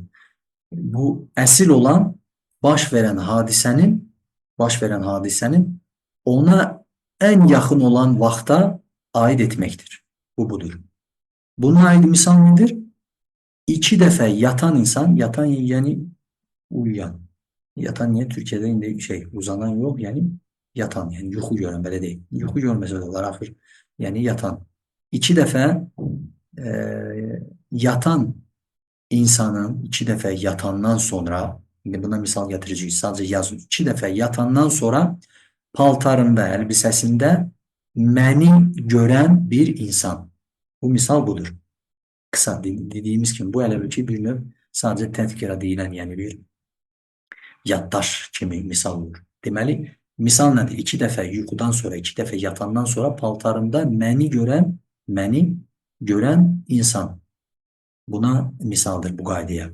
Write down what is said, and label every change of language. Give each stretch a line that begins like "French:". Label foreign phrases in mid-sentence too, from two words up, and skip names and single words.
Azerbaijani: Bu əsl olan baş verən hadisənin ona ən yaxın olan vaxta aid etməkdir. Bu budur. Buna aid misal nedir? 2 dəfə yatan insan, yatan yəni uyuyan. Yatan niyə? Türkiyədə indi uzanan yox, yəni yatan, yəni yuxu görən, belə deyil. Yuxu görməsə də olar, axır Yani yatan.
Turkish: İki defa e, yatan insanın iki defa yatandan sonra, şimdi buna misal getireceğiz. Sadece yazın.
Azerbaijani: İki defa yatandan sonra paltarında, elbisesinde məni gören bir insan. Bu misal budur. Kısa dediğimiz gibi bu elə bil ki bir növ sadece tezkira deyilən, yani bir yaddaş kimi misal olur. Deməli, misal nədir? İki dəfə yuxudan sonra, iki dəfə yatandan sonra paltarında məni görən insan. Buna misaldır bu qaydaya.